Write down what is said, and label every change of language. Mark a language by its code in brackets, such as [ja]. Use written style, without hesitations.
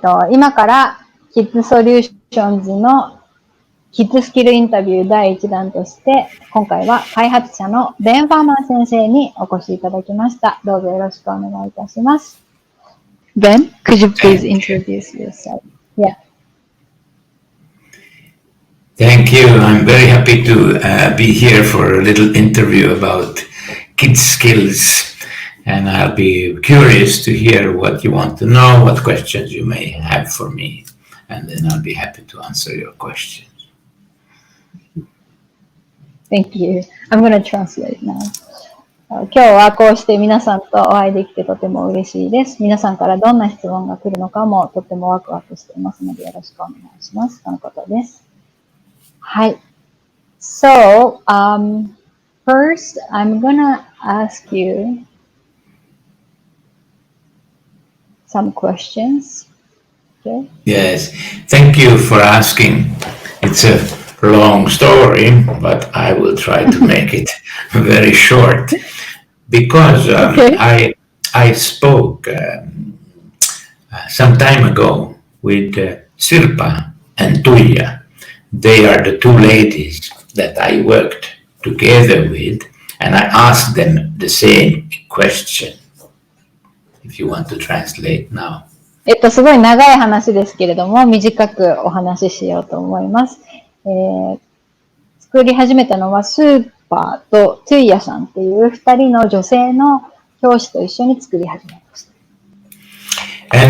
[ja] 今からキッズソリューションズのキッズスキルインタビュー第1弾として、今回は開発者のベンファーマン先生にお越しいただきました。どうぞよろしくお願いいたします。 [en] Ben, could you please introduce yourself? Yeah. Thank you. I'm very happy to be here for a little interview about kids skills. And I'll be curious to hear what you want to know, what questions you may have for me. And then I'll be happy to answer your questions. Thank you. I'm going to translate now. [ja] 今日はこうして皆さんとお会いできてとても嬉しいです。皆さんからどんな質問が来るのかもとてもワクワクしていますのでよろしくお願いします。とのことです。はい。 [en] So, first, I'm gonna ask you some questions. Okay? Yes, thank you for asking. It's a long story, but I will try to make it very short because I spoke some time ago with Sirpa and Tuija. They are the two ladies that I worked together with, and I asked them the same question. If you want to translate now. [ja] すごい長い話ですけれども、短くお話ししようと思います。作り始めたのはスーパーとトゥイヤさんっていう二人の女性の教師と一緒に作り始めました。